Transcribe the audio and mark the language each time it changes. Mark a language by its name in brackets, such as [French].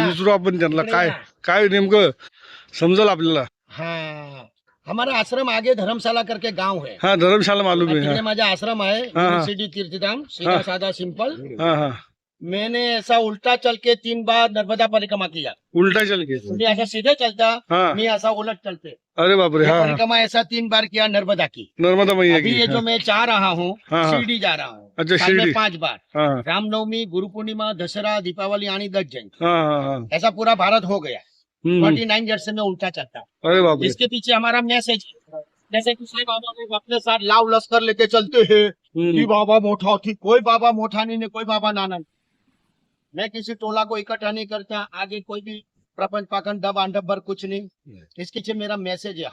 [Marathi] विचारू आपण त्यांना काय काय नेमकं समजल आपल्याला. [Hindi] हाँ हमारा आश्रम आगे धर्मशाला करके गांव है. हाँ धर्मशाला मालूम है. [Marathi] तिकडे माझा [Hindi] आश्रम है. यूनिवर्सिटी तीर्थधाम. सीधा साधा सिंपल. हाँ हाँ. मैंने ऐसा उल्टा चल के 3 बार नर्मदा परिक्रमा किया. उल्टा चल के. मैं ऐसा सीधे चलता. हाँ. मैं ऐसा उलट चलते. अरे बाप रे. हाँ परिक्रमा ऐसा 3 बार किया नर्मदा की. नर्मदा मैया अभी की. ये जो मैं जा रहा हूँ हाँ. शिरडी जा रहा हूँ. अच्छा साल में शिरडी. 5 बार. हाँ रामनवमी, गुरु पूर्णिमा, दशहरा, दीपावली आणि दत्त जयंती. हाँ हाँ हाँ. ऐसा पूरा भारत हो गया. 49 ईयर से मैं उल्टा चलता. अरे बाप रे. इसके पीछे हमारा मैसेज है. जैसे कि साईं बाबा को अपने साथ लाव लश्कर लेके चलते हैं कि बाबा मोठा थी. कोई बाबा मोठा नहीं, कोई बाबा नाना नहीं. मैं किसी टोला को इकट्ठा नहीं करता. आगे कोई भी प्रपंच पाखंड दब अंडबर कुछ नहीं. इसके पीछे मेरा मैसेज है.